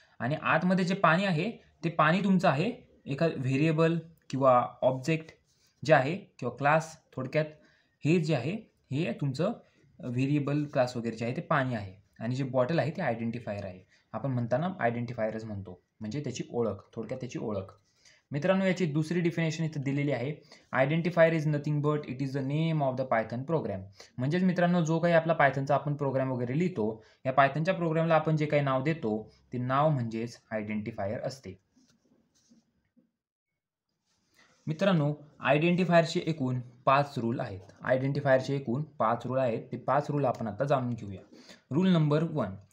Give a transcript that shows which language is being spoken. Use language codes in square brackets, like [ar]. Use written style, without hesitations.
[mr] आणि आतमध्ये जे पाणी आहे, ते पाणी तुमचं आहे एका व्हेरिएबल किंवा ऑब्जेक्ट जे आहे किंवा क्लास, थोडक्यात हे जे आहे, हे तुमचं व्हेरिएबल क्लास वगैरे जे आहे ते पाणी आहे. आणि जे बॉटल आहे ते आयडेंटिफायर आहे. आपण म्हणताना आयडेंटिफायरच म्हणतो. म्हणजे त्याची ओळख, थोडक्यात त्याची ओळख. मित्रांनो, याची दुसरी डेफिनेशन इथं दिलेली आहे. [en] Identifier is nothing but it is the name of the Python program. [mr] म्हणजेच मित्रांनो, जो काही आपला पायथनचा आपण प्रोग्राम वगैरे लिहितो, या पायथनच्या प्रोग्रामला आपण जे काही नाव देतो, ते नाव म्हणजेच आयडेंटिफायर असते. मित्रांनो, आयडेंटिफायरचे एकूण 5 रूल आहेत. आयडेंटिफायरचे एकूण 5 रूल आहेत. ते 5 रूल आपण आता जाणून घेऊया. Rule number 1.